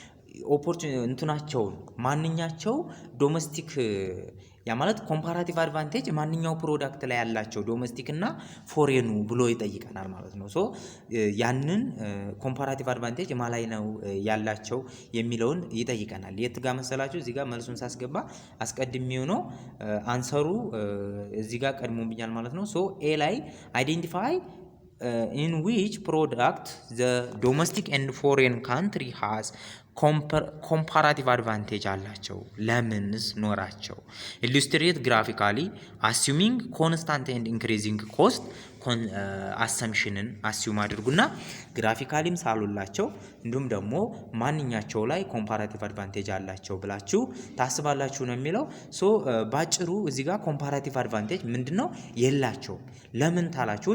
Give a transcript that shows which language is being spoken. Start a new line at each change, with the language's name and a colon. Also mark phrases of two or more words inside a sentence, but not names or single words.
Amharic: እንትናቸውን ማንኛቸው ዶሜስቲክ ያ ማለት
English: comparative advantage
Amharic: ማንኛው ፕሮዳክት ላይ ያላቸው ዶሜስቲክ እና ፎሬኑ ብሎ ይጠይቀናል ማለት ነው። ሶ ያንን
English: comparative advantage
Amharic: ማላይ ነው ያላቸው የሚለውን ይጠይቀናል። የት ጋር መሰላችሁ? እዚህ ጋር መልሱን ሳስገባ አስቀድሜው ነው አንሰሩ እዚህ ጋር ቀድሞብኛል ማለት ነው። ሶ ኤ ላይ አይዴንቲፋይ
English: in which product the domestic and foreign country has comparative advantage
Amharic: አላቸው። ለምንስ ኖራቸው?
English: illustrate graphically assuming constant and increasing cost assumptionን assume
Amharic: አድርጉና ግራፊካሊም ሳሉላቸው እንዲሁም ደግሞ ማንኛቸው ላይ
English: comparative advantage
Amharic: አላቸው ብላችሁ ታስባላችሁ ነው የሚለው። ሶ ባጭሩ እዚህ ጋር
English: comparative advantage
Amharic: ምንድነው? የላቸውም። ለምን ታላችሁኝ?